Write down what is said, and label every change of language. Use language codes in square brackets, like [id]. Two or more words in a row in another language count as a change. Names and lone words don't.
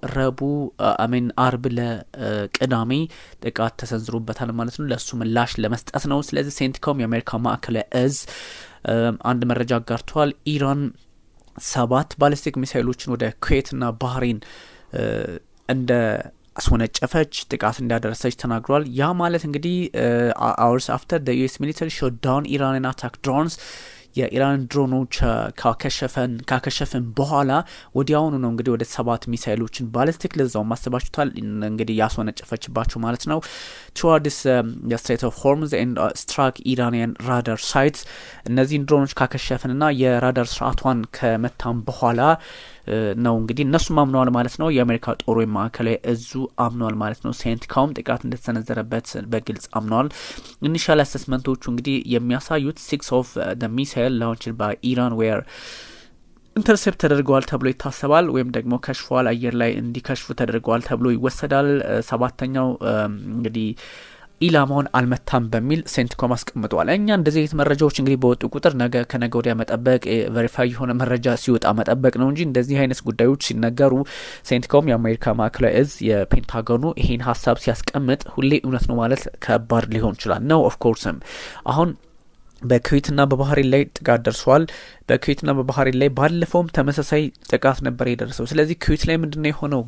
[am] አርብ ለቅዳሜ ጥቃት ተሰንዝሮበታል ማለት ነው። ለሱ ምላሽ ለመስጠት ነው። ስለዚህ ሴንቲኮም የአሜሪካ ማዕከላዊ እዝ አንድ መረጃ አጋርቷል። ኢራን 7 [en] ballistic missiles [am] ወደ ኩዌትና ባህሬን እንደ አስወነጨፈች ጥቃት እንዳደረሰች ተናግሯል። ያ ማለት እንግዲህ [en] hours after the US military shot down Iranian attack drones [am] የኢራን ድሮኖች ካከሸፈን በኋላ ወዲያውኑ ነው እንግዲህ ወደ 7 [en] missiles ballistic [am] ለዛው ማስተባችቷል እንግዲህ ያስወነጨፈችባቸው ማለት ነው። [en] towards the Strait of Hormuz and struck Iranian radar sites [am] እነዚህን ድሮኖች ካከሸፈንና የራዳር ስርዓቷን ከመታም በኋላ ነው እንግዲህ እነሱም አምነዋል ማለት ነው። የአሜሪካ ጦር ማዕከላዊ እዙ አምነዋል ማለት ነው። ሴንቲኮም ጥቃት እንደተሰነዘረበት በግልጽ አምነዋል። [en] initial assessments [am] እንግዲህ የሚያሳዩት [en] 6 of the missile launched by Iran [am] were ኢንተርሴፕት ተደርገዋል ተብሎ ይታሰባል ወይም ደግሞ ከሽፏል፣ አየር ላይ እንዲከሽፉ ተደርገዋል ተብሎ ይወሰዳል። 7ኛው እንግዲህ ኢላማውን አልመታም በሚል ሴንቲኮም አስቀምጧል። እኛ እንደዚህ አይነት መረጃዎች እንግዲህ በወጡ ቁጥር ከነገ ወዲያ መጠበቅ ቬሪፋይ የሆነ መረጃ ሲወጣ መጠበቅ ነው እንጂ እንደዚህ አይነት ጉዳዮች ሲነገሩ ሴንቲኮም የአሜሪካ ማዕከላዊ እዝ የፔንታጎኑ ይሄን ሀሳብ ሲያስቀምጥ ሁሌ እውነት ነው ማለት ከባድ ሊሆን ይችላል ነው። [en] of course [am] አሁን በኩዌትና በባህሬን ላይ ጥቃት ደርሷል። በኩዌትና በባህሬን ላይ ባለፈውም ተመሳሳይ ጥቃት ነበር የደረሰው። ስለዚህ ኩዌት ላይ ምንድነው የሆነው?